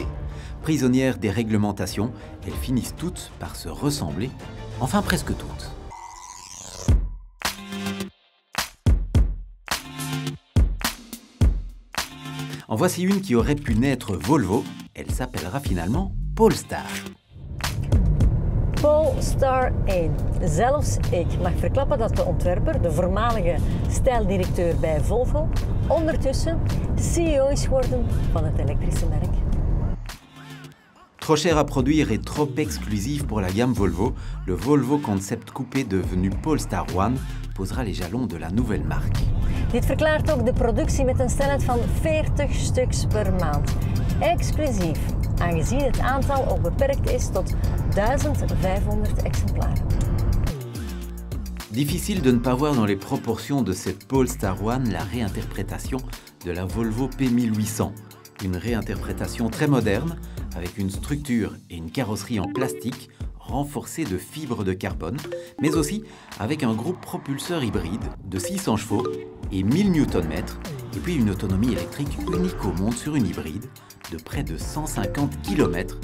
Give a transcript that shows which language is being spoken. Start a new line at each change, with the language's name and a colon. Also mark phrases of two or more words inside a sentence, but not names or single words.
French: Prisonnières des réglementations, elles finissent toutes par se ressembler, enfin presque toutes. En voici une qui aurait pu naître Volvo, elle s'appellera finalement Polestar. Polestar 1.
Dutch: Zelfs ik mag verklappen dat de ontwerper, de voormalige stijldirecteur bij Volvo, ondertussen CEO is geworden van het elektrische merk.
French: Trop cher à produire et trop exclusif pour la gamme Volvo, le Volvo Concept Coupé devenu Polestar 1 posera les jalons de la nouvelle marque.
Dutch: Dit verklaart ook de productie met een snelheid van 40 stuks per maand. Exclusief, aangezien het aantal ook beperkt is tot 1500 exemplaren.
French: Difficile de ne pas voir dans les proportions de cette Polestar 1 la réinterprétation de la Volvo P1800. Une réinterprétation très moderne, avec une structure et une carrosserie en plastique renforcée de fibres de carbone, mais aussi avec un groupe propulseur hybride de 600 chevaux et 1000 Nm, et puis une autonomie électrique unique au monde sur une hybride de près de 150 km.